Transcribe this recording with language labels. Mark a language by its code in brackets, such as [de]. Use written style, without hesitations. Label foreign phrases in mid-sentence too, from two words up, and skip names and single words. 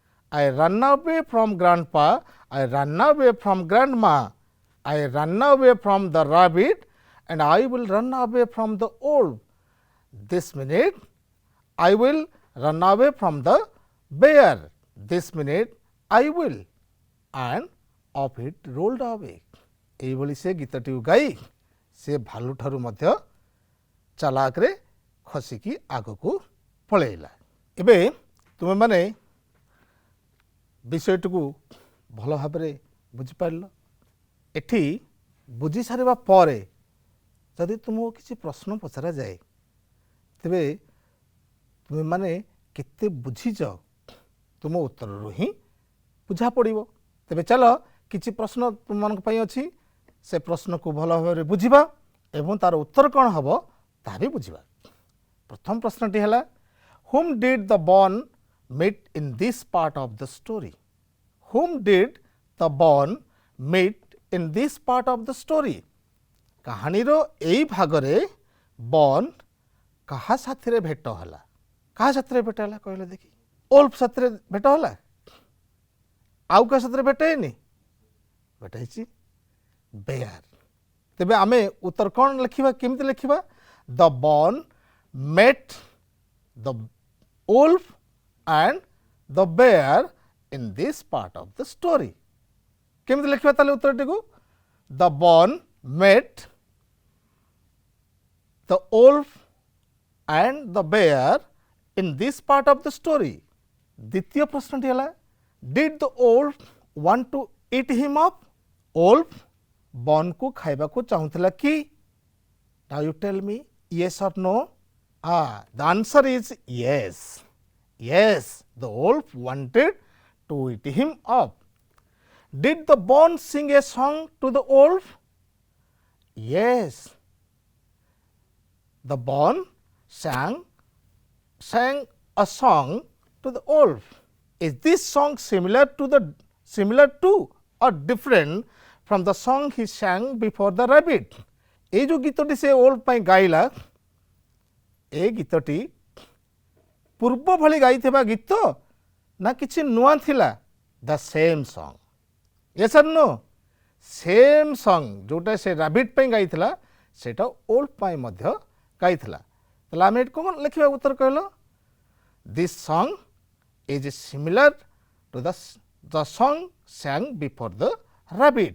[en] I run away from grandpa, I run away from grandma, I run away from the rabbit and I will run away from the wolf. This minute I will run away from the bear. This minute I will, and off it rolled away. [or] ଏଇଭଳି ସେ ଗୀତଟିକୁ ଗାଇ ସେ ଭାଲୁ ଠାରୁ ମଧ୍ୟ ଚାଲାକରେ ଖସିକି ଆଗକୁ ପଳେଇଲା। ଏବେ ତୁମେମାନେ ବିଷୟଟିକୁ ଭଲ ଭାବରେ ବୁଝିପାରିଲ। ଏଠି ବୁଝି ସାରିବା ପରେ ଯଦି ତୁମକୁ କିଛି ପ୍ରଶ୍ନ ପଚରାଯାଏ ତେବେ ତୁମେମାନେ କେତେ ବୁଝିଛ ତୁମ ଉତ୍ତରରୁ ହିଁ ବୁଝା ପଡ଼ିବ। ତେବେ ଚାଲ କିଛି ପ୍ରଶ୍ନ ତୁମମାନଙ୍କ ପାଇଁ ଅଛି, ସେ ପ୍ରଶ୍ନକୁ ଭଲ ଭାବରେ ବୁଝିବା ଏବଂ ତାର ଉତ୍ତର କ'ଣ ହେବ ତାହା ବି ବୁଝିବା। ପ୍ରଥମ ପ୍ରଶ୍ନଟି ହେଲା, [en] whom did the bond meet in this part of the story? Whom did the bond meet in this part of the story? [or] କାହାଣୀର ଏଇ ଭାଗରେ ବନ୍ କାହା ସାଥିରେ ଭେଟ ହେଲା? କାହା ସାଥିରେ ଭେଟ ହେଲା କହିଲେ ଦେଖି? ଓଲ୍ଫ ସାଥିରେ ଭେଟ ହେଲା? ଆଉ କାହା ସାଥିରେ ଭେଟ ହେଇନି? ଭେଟ ହେଇଛି ବେୟାର। ତେବେ ଆମେ ଉତ୍ତର କ'ଣ ଲେଖିବା, କେମିତି ଲେଖିବା? [en] The bun met the wolf and the bear in this part of the story. [or] କେମିତି ଲେଖିବା ତାହେଲେ ଉତ୍ତରଟିକୁ? [en] The bun met the wolf and the bear in this part of the story. [or] ଦ୍ୱିତୀୟ ପ୍ରଶ୍ନଟି ହେଲା, [en] did the wolf want to eat him up? [or] wolf ବନ୍କୁ ଖାଇବାକୁ ଚାହୁଁଥିଲା କି? [en] Now you tell me yes or no. The answer is yes. Yes, the wolf wanted to eat him up. Did the bone sing a song to the wolf? Yes, the bone sang a song to the wolf. Is this song similar to or different from the song he sang before the rabbit? [or] ଏଇ ଯେ ଗୀତଟି ସେ ଓଲ୍ଫ ପାଇଁ ଗାଇଲା, ଏ ଗୀତଟି ପୂର୍ବ ଭଳି ଗାଇଥିବା ଗୀତ ନା କିଛି ନୂଆ ଥିଲା? [en] the same song. yes or no? same song [or] ଯେଉଁଟା ସେ ରାବିଟ୍ ପାଇଁ ଗାଇଥିଲା ସେଇଟା ଓଲ୍ଫ ପାଇଁ ମଧ୍ୟ ଗାଇଥିଲା। ତାହେଲେ ଆମେ ଏଠି କ'ଣ ଲେଖିବା ଉତ୍ତର କହିଲ? [en] This song is similar to the song sang before the rabbit.